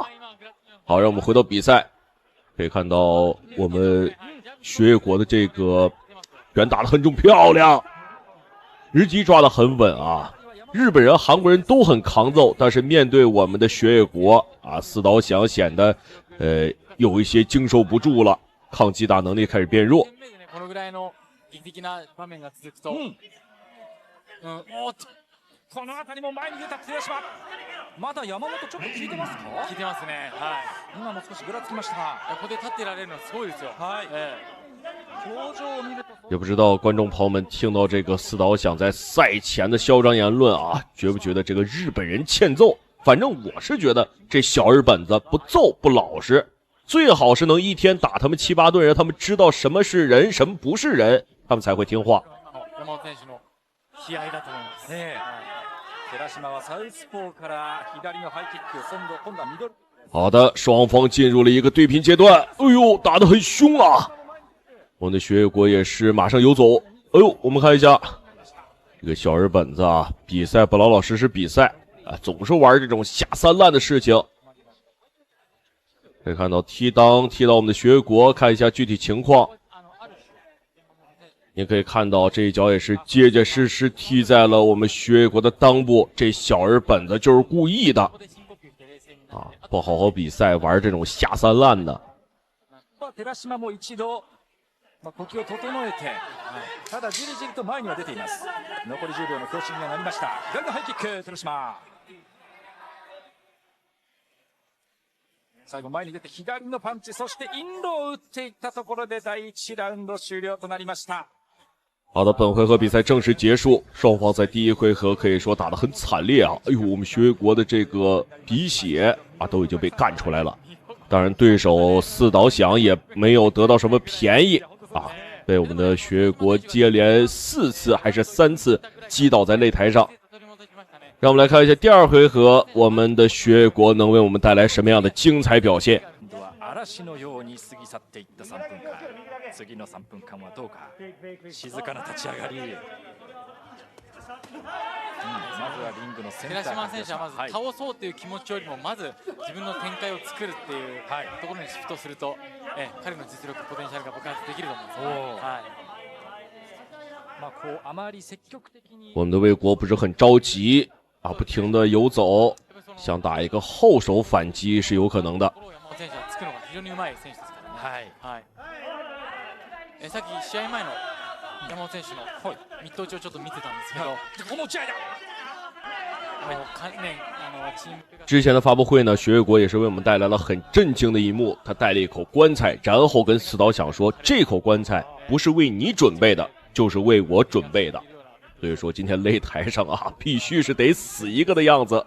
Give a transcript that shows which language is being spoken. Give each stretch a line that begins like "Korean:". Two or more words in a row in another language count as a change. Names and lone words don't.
Chinese: 好，让我们回到比赛，可以看到我们学业国的这个拳打得很重，漂亮，日击抓得很稳啊。日本人、韩国人都很抗揍，但是面对我们的学业国啊，四岛响显得有一些经受不住了，抗击打能力开始变弱。
Japanese: この辺りも前に出た寺島。まだ山本ちょっと効いてますか？効いてますね。はい。今も少しぐらつきましたが、ここで立ってられるのはすごいですよ。はい。表情を見ると。
Chinese: 也不知道观众朋友们听到这个四岛响在赛前的嚣张言论啊，觉不觉得这个日本人欠揍？反正我是觉得这小日本子不揍不老实，最好是能一天打他们7、8顿，让他们知道什么是人，什么不是人，他们才会听话。
Japanese: 山本選手の気合だと思います。寺島はサウスポーから左のハイキック、今度はミドル。
Chinese: 好的，双方进入了一个对拼阶段。哎呦，打得很凶啊！我们的学业国也是马上游走。哎呦，我们看一下这个小日本子啊，比赛不老老实实比赛啊，总是玩这种下三滥的事情。可以看到踢到我们的学业国，看一下具体情况。你可以看到这一脚也是结结实实踢在了我们学业国的裆部，这小日本子就是故意的啊！不好好比赛，玩这种下三滥的。
Japanese: 寺島も一度呼吸を整えて、ただじりじりと前には出ています。残り10秒の強振にはなりました。左のハイキック、寺島。最後前に出て左のパンチ、そしてインロを打っていったところで第1ラウンド終了となりました。
Chinese: 好的，本回合比赛正式结束，双方在第一回合可以说打得很惨烈啊！哎呦，我们学业国的这个鼻血啊都已经被干出来了。当然，对手四岛响也没有得到什么便宜啊，被我们的学业国接连4次还是3次击倒在擂台上。让我们来看一下第2回合，我们的学业国能为我们带来什么样的精彩表现？
Japanese: 嵐のように過ぎ去っていった3分間。次の3分間はどうか。静かな立ち上がり。まずはリングのセンター。寺島選手はまず倒そうという気持ちよりもまず自分の展開を作るっていうところにシフトすると、彼の実力ポテンシャルが爆発できると思うんですよ。まあこうあまり積極的に。
Chinese: 我们的魏国不是很着急啊，不停的游走，想打一个后手反击是有可能的。
Japanese: 選手はつくのが非常にうまい選手ですからね。はい。さっき試合前の山本選手のミット打ちをちょっと見てたんですけど、この打ち合いだ。
Chinese: 之前的发布会呢，学业国也是为我们带来了很震惊的一幕，他带了一口棺材，然后跟四岛响说：“这口棺材不是为你准备的，就是为我准备的。” 所以说今天擂台上啊，必须是得死一个的样子。